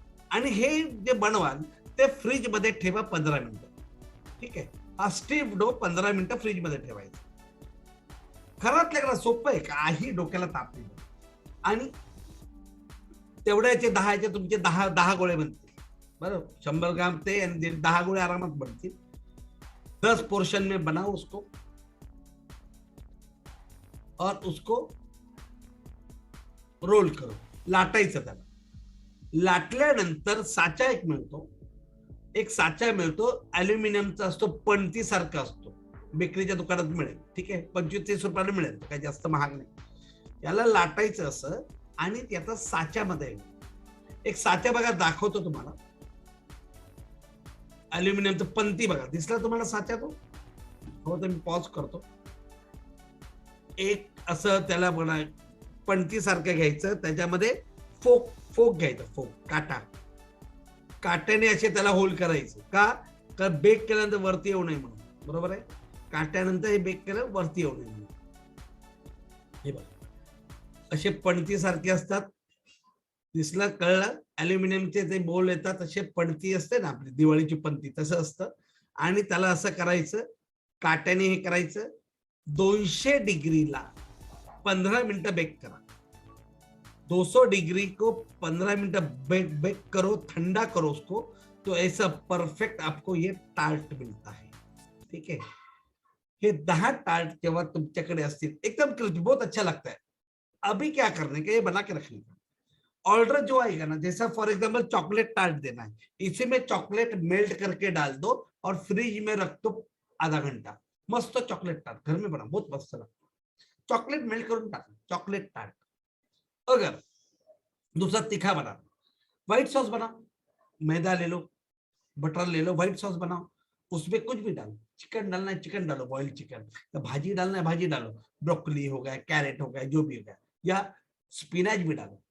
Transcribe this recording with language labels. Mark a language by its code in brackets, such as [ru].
[mr] आणि हे जे बनवाल ते फ्रीज मध्ये ठेवा 15 मिनिटं, ठीक आहे। हा स्टीफ डो 15 मिनिटं फ्रीज मध्ये ठेवायचा। घरातल्या सोपं आहे, काही डोक्याला ताप नाही। आणि तेवढ्याचे 10 तुमचे 10 गोळे बनतील, बरोबर, 100 ग्राम ते आणि 10 गोळे आरामात बनतील। [hi] 10 पोर्शन में बनाओ उसको, और उसको रोल करो, [mr] लाटायचं त्याला। लाटल्यानंतर साचा एक मिळतो, एक साचा मिळतो, अल्युमिनियमचा असतो, पणती सारखा असतो, बेकरीच्या दुकानात मिळेल, ठीक आहे, 25-30 रुपयाला मिळेल, काही जास्त महाग नाही। याला लाटायचं असं, आणि त्याचा साच्यामध्ये एक साचा बघा, दाखवतो तुम्हाला, अल्युमिनियमचं पणती बघा, दिसला तुम्हाला साचा तो? हो, तर मी पॉज करतो। एक असं त्याला बघा पणती सारखं घ्यायचं, त्याच्यामध्ये फोक घ्यायचं, फोक, काट्याने असे त्याला होल करायचं, का बेक केल्यानंतर वरती येऊ नये म्हणून, बरोबर आहे, काट्यानंतर हे बेक केलं वरती येऊ नये म्हणून। हे बघा, असे पणती सारखे असतात. दिसलं, कळलं? अल्युमिनियमचे ते बोल येतात, असे पणती असते ना आपली दिवाळीची पणती, तसं असतं. आणि त्याला असं करायचं, काट्याने हे करायचं. 200 डिग्रीला 15 मिनटं बेक करा. [hi] 200 डिग्री को 15 मिनट बेक करो, ठंडा करो उसको, तो ऐसा परफेक्ट आपको ये टार्ट मिलता है. ठीक है. [mr] ये 10 टार्ट जेव्हा तुमच्याकडे असतील, एकदम क्रिस्पी, [hi] बहुत अच्छा लगता है. अभी क्या करने का, ये बना के रखने का. ऑर्डर जो आएगा ना, जैसा फॉर एग्जाम्पल चॉकलेट टार्ट देना है, इसी में चॉकलेट मेल्ट करके डाल दो और फ्रिज में रख दो आधा घंटा. मस्त चॉकलेट टार्ट घर में बना, बहुत मस्त लगता. [mr] चॉकलेट मेल्ट करून टाका, चॉकलेट टार्ट. [hi] अगर दूसरा तीखा बना, व्हाइट सॉस बनाओ, मैदा ले लो, बटर ले लो, व्हाइट सॉस बनाओ, उसमें कुछ भी डालो. चिकन डालना है चिकन डालो, बॉइल्ड चिकन. तो भाजी डालना है भाजी डालो, ब्रोकली हो गया, कैरेट हो गया, जो भी हो गया, या स्पिनच भी डालो.